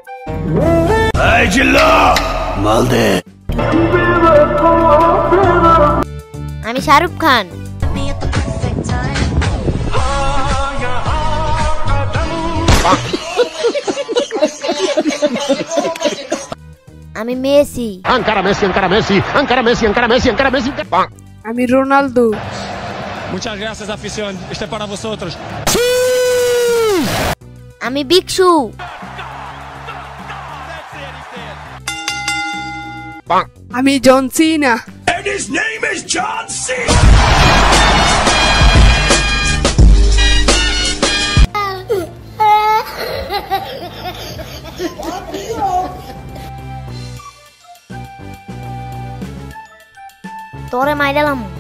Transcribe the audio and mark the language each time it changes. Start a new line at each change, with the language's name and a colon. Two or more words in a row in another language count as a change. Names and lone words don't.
Bangla: আমি শাহরুখ খান। আমি মেসি। আমি রোনালদো।
Spanish: Muchas gracias, afición. Este es para vosotros.
Bangla: আমি ভিক্ষু। আমি জন সিনা।
English: And his name is John C.
Bangla: তোরে মাইরালাম।